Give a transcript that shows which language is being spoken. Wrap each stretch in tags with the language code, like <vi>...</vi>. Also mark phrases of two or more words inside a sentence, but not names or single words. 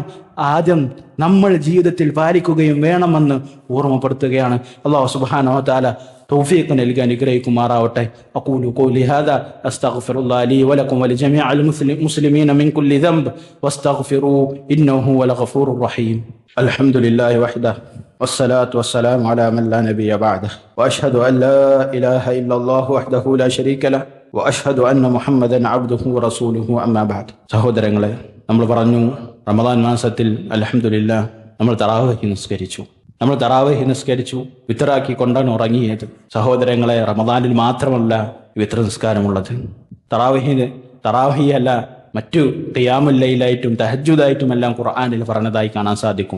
<ml>ആദ്യം നമ്മൾ ജീവിതത്തിൽ പാലിക്കുകയും വേണമെന്ന് ഓർമ്മപ്പെടുത്തുകയാണ്.</ml> <ar>الله سبحانه وتعالى</ar> <ml>തൗഫീഖ് നൽകി അനുഗ്രഹിക്കുമാറാവട്ടെ.</ml> <ar>أقول قولي هذا أستغفر الله لي ولكم ولجميع المسلمين من كل ذنب واستغفروا إنه هو الغفور الرحيم. الحمد لله وحده والصلاة والسلام على من لا نبي بعده وأشهد أن لا إله إلا الله وحده لا شريك له وأشهد أن محمدا عبده ورسوله أما بعد.</ar> <ml>സഹോദരങ്ങളെ, നമ്മൾ പറഞ്ഞു റമദാൻ മാസത്തിൽ അൽഹംദുലില്ലാഹ് നമ്മൾ തറാവീഹ് നിസ്കരിച്ചു, വിത്റാക്കി കൊണ്ടാണ് ഉറങ്ങിയത്. സഹോദരങ്ങളെ, റമദാനിൽ മാത്രമല്ല വിത്ര നിസ്കാരമുള്ളത്. തറാവീഹ് അല്ല, മറ്റു ഖിയാമുൽ ലൈലായിട്ടും തഹജ്ജുദായിട്ടും എല്ലാം ഖുർആനിൽ പറഞ്ഞതായി കാണാൻ സാധിക്കും.</ml>